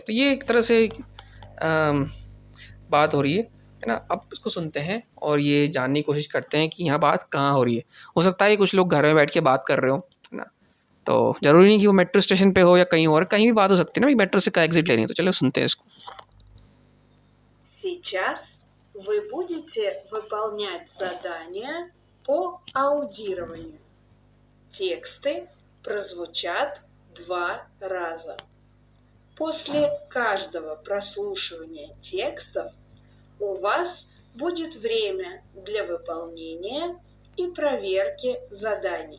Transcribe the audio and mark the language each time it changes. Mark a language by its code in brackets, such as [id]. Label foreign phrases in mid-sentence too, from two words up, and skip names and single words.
[hi] तो ये एक तरह से बात हो रही है ना। अब इसको सुनते हैं और ये जानने की कोशिश करते हैं कि यहाँ बात कहाँ हो रही है। हो सकता है कुछ लोग घर में बैठ के बात कर रहे हो, है ना, तो ज़रूरी नहीं कि वो [en] metro station [hi] पे हो या कहीं और, कहीं भी बात हो सकती है ना, भाई मेट्रो से का एग्ज़िट लेनी है। तो चलो सुनते हैं इसको। [ru] Сейчас вы будете выполнять задания по аудированию. Тексты прозвучат 2 раза. После каждого прослушивания текстов у вас будет время для выполнения и проверки заданий.